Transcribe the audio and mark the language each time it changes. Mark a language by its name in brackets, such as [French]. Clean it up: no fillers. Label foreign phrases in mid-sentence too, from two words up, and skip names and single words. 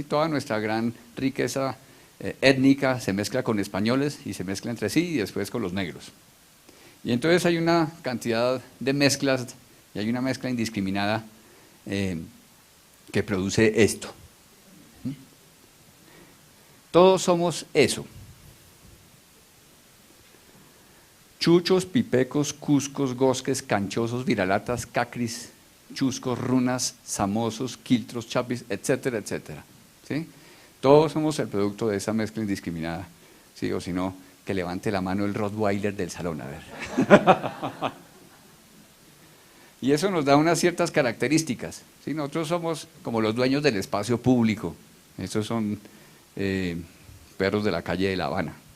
[Spanish] Toda nuestra gran riqueza étnica se mezcla con españoles y se mezcla entre sí y después con los negros. Y entonces hay una cantidad de mezclas y hay una mezcla indiscriminada que produce esto. Todos somos eso. Chuchos, pipecos, cuscos, gosques, canchosos, viralatas, cacris, chuscos, runas, samosos, quiltros, chapis, etcétera, etcétera. ¿Sí? Todos somos el producto de esa mezcla indiscriminada. ¿Sí? O si no, que levante la mano el Rottweiler del salón, a ver. Y eso nos da unas ciertas características. ¿Sí? Nosotros somos como los dueños del espacio público. Estos son perros de la calle de La Habana.